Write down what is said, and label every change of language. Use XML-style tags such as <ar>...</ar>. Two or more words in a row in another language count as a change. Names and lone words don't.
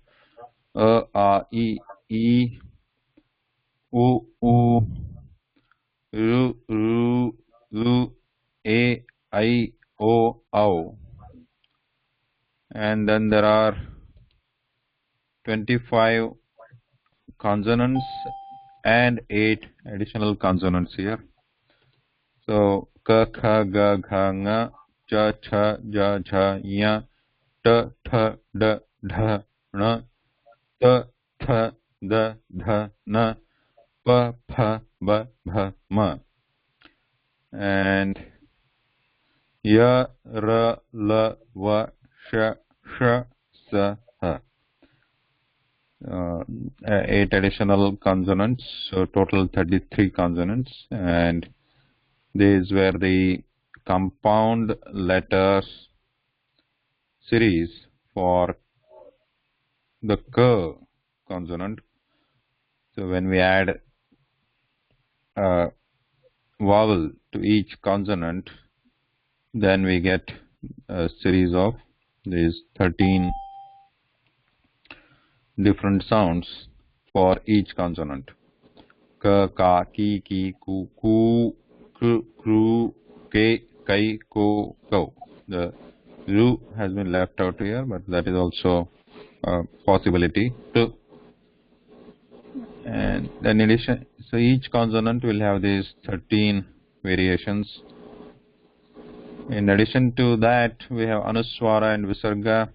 <sa>A, I, E, U, U, R, R, Lu, A, I, O, Au.</sa> <en>And then there are 25 consonants and 8 additional consonants here.</en> <sa>So ka, kha, ga, gha, nga, cha, cha, ja, jha, ya, ta, tha, da, dha, na, ta, tha, da, dha, na, pa, pha, ba, bha, ma. And ya, ra, la, va, sha, sha, sa, ha.</sa> <en>8 additional consonants, so total 33 consonants, and these were the compound letters series for the k consonant. So when we add a vowel to each consonant, then we get a series of these 13 different sounds for each consonant.</en> <sa>Ka, ka, ki, ki, ku, ku, kru, kru, ke, kai, ko, ko.</sa> <en>The ru has been left out here, but that is also a possibility too. And then in addition, so each consonant will have these 13 variations. In addition to that, we have anuswara and visarga.</en>